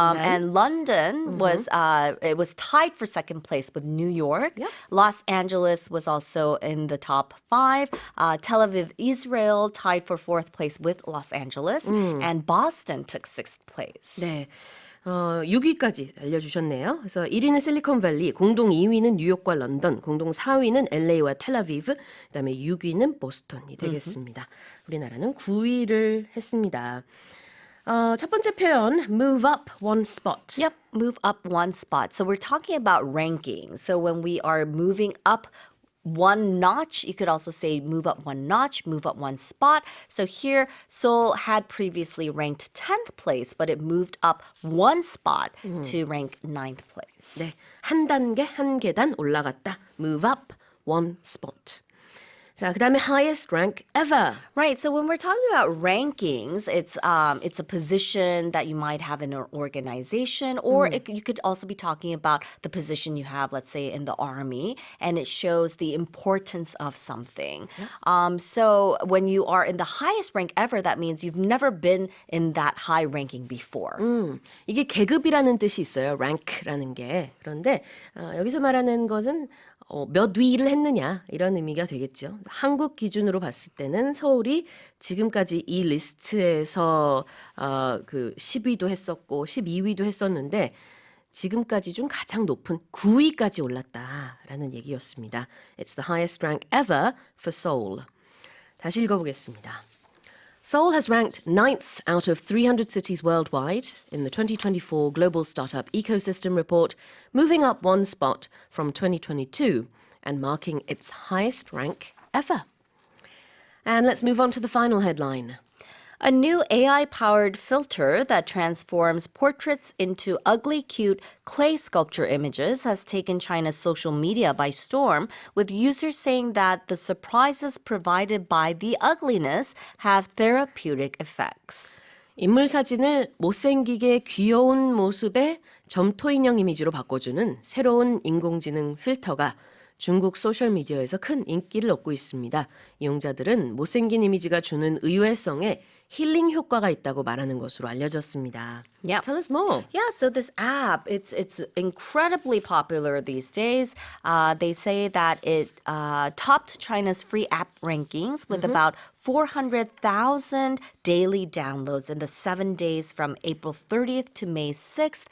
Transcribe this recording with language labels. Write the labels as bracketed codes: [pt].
[en] And London was it was tied for second place with New York. Yep. Los Angeles was also in the top 5. Tel Aviv, Israel tied for 4th place with Los Angeles. And Boston took 6th place. [ko] 네. 6위까지 알려주셨네요. 그래서 1위는 실리콘밸리, 공동 2위는 뉴욕과 런던, 공동 4위는 LA와 텔아비브, 그다음에 6위는 보스턴이 되겠습니다. 우리나라는 9위를 했습니다. 첫 번째 표현, [en] move up one spot. Yep, move up one spot. So we're talking about ranking. So when we are moving up one notch, you could also say move up one notch, move up one spot. So here, Seoul had previously ranked 10th place, but it moved up one spot to rank 9th place. [ko] 네, 한 단계, 한 계단 올라갔다. [en] move up one spot. [ko] 자, 그다음에 [en] highest rank ever. Right. So when we're talking about rankings, it's a position that you might have in an organization, or you could also be talking about the position you have, let's say, in the army, and it shows the importance of something. So when you are in the highest rank ever, that means you've never been in that high ranking before. [ko] 이게 계급이라는 뜻이 있어요. rank라는 게. 그런데 여기서 말하는 것은 몇 위를 했느냐 이런 의미가 되겠죠. 한국 기준으로 봤을 때는 서울이 지금까지 이 리스트에서 그 10위도 했었고 12위도 했었는데 지금까지 중 가장 높은 9위까지 올랐다라는 얘기였습니다. [en] It's the highest rank ever for Seoul. [ko] 다시 읽어보겠습니다. [en] Seoul has ranked 9th out of 300 cities worldwide in the 2024 Global Startup Ecosystem Report, moving up one spot from 2022 and marking its highest rank ever. And let's move on to the final headline. A new AI-powered filter that transforms portraits into ugly, cute clay sculpture images has taken China's social media by storm, with users saying that the surprises provided by the ugliness have therapeutic effects. [ko] 인물 사진을 못생기게 귀여운 모습의 점토 인형 이미지로 바꿔주는 새로운 인공지능 필터가 중국 소셜미디어에서 큰 인기를 얻고 있습니다. 이용자들은 못생긴 이미지가 주는 의외성에 힐링 효과가 있다고 말하는 것으로 알려졌습니다. [en] Yep. Tell us more. Yeah, so this app, it's incredibly popular these days. They say that it topped China's free app rankings with about 400,000 daily downloads in the 7 days from April 30th to May 6th.